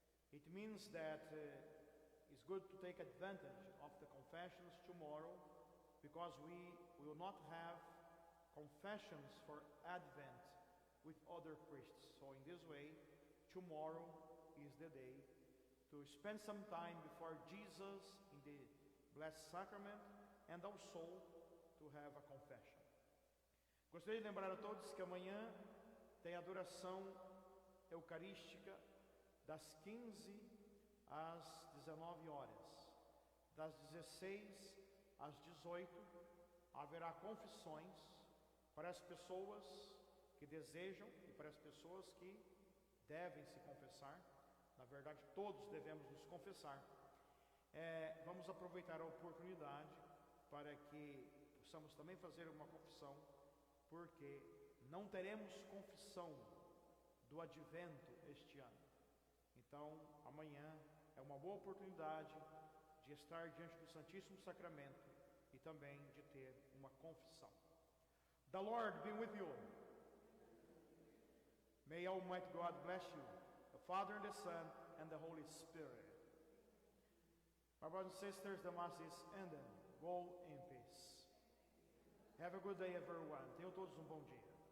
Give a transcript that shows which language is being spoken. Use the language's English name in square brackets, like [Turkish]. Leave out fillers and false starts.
[English] It means that it's good to take advantage of the confessions tomorrow, because we will not have confessions for Advent with other priests. So in this way, tomorrow is the day to spend some time before Jesus in the Blessed Sacrament, and also to have a confession. [Portuguese] Gostaria de lembrar a todos que amanhã tem adoração eucarística das 15 às 19 horas. Das 16 às 18 haverá confissões para as pessoas que desejam e para as pessoas que devem se confessar. Na verdade, todos devemos nos confessar. Vamos aproveitar a oportunidade para que possamos também fazer uma confissão, porque não teremos confissão do Advento este ano. Então, amanhã é uma boa oportunidade de estar diante do Santíssimo Sacramento e também de ter uma confissão. [English] The Lord be with you. May Almighty God bless you, the Father and the Son and the Holy Spirit. My brothers and sisters, the Mass is ended. Go in peace. Have a good day, everyone. [Portuguese] Tenham todos um bom dia.